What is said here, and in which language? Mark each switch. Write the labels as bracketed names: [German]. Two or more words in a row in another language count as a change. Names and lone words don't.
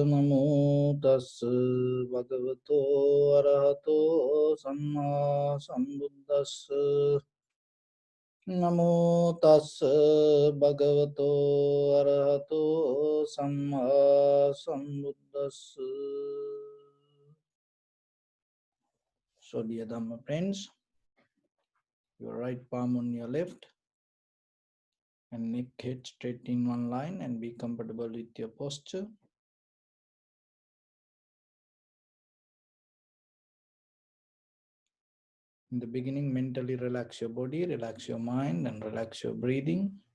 [Pali] Namo tassa bhagavato arahato samma sambuddhassa. Namo tassa bhagavato arahato samma sambuddhassa. [English] So dear Dhamma friends, your right palm on your left and neck head straight in one line, and be comfortable with your posture. In the beginning, mentally relax your body, relax your mind, and relax your breathing.